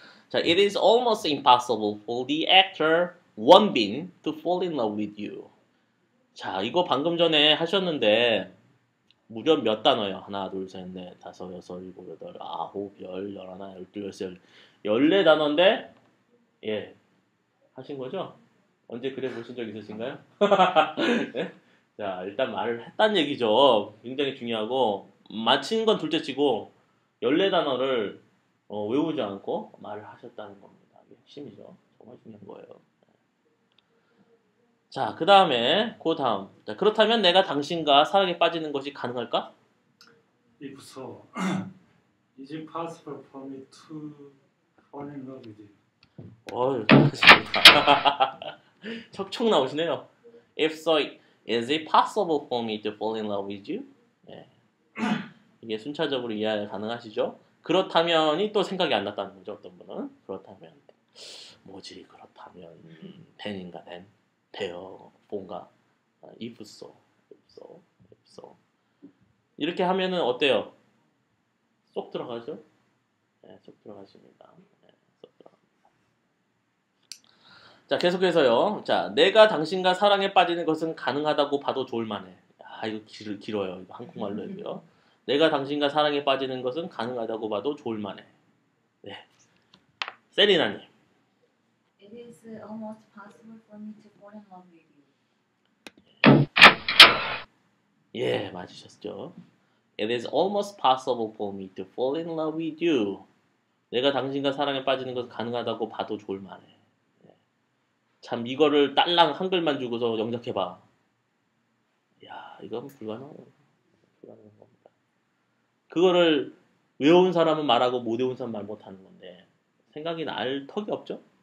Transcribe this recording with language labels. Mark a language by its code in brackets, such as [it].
[en] 자, it is almost impossible for the actor Won-bin to fall in love with you. [ko] 자, 이거 방금 전에 하셨는데 무려 몇 단어예요? 하나, 둘, 셋, 넷, 다섯, 여섯, 일곱, 여덟, 아홉, 열, 열하나, 열둘, 열셋, 14단어인데 하신 거죠? 언제 그래 보신 적 있으신가요? 네? 자, 일단 말을 했다는 얘기죠. 굉장히 중요하고 마친 건 둘째 치고 14단어를 외우지 않고 말을 하셨다는 겁니다. 이게 핵심이죠. 정말 중요한 거예요. 자, 그 다음에 그 다음. 자, 그렇다면 내가 당신과 사랑에 빠지는 것이 가능할까? [en] If so, is it possible for me to fall in love with you? [ko] 잘하십니다. 척척 나오시네요. [en] If so, is it possible for me to fall in love with you? [ko] 이게 순차적으로 이해 가능하시죠? 그렇다면이 또 생각이 안 났다는 거죠. 어떤 분은 그렇다면 뭐지? 그렇다면 then인가 then? 돼요. 뭔가 [en] if so, if so [ko] 이렇게 하면은 어때요? 쏙 들어가죠? 쏙 들어가십니다. 쏙 들어갑니다. 자, 계속해서요. 자, 내가 당신과 사랑에 빠지는 것은 가능하다고 봐도 좋을 만해. 이거 길어요. 이거 한국말로 해도요. 내가 당신과 사랑에 빠지는 것은 가능하다고 봐도 좋을 만해. 네. 세리나님. [en] It is almost possible for me to fall in love with you. [ko] 맞으셨죠. [en] It is almost possible for me to fall in love with you. [ko] 내가 당신과 사랑에 빠지는 것은 가능하다고 봐도 좋을 만해. 참 이거를 딸랑 한글만 주고서 영작해봐. 이건 불가능한 겁니다. 그거를 외운 사람은 말하고 못 외운 사람은 말 못하는 건데 생각이 날 턱이 없죠.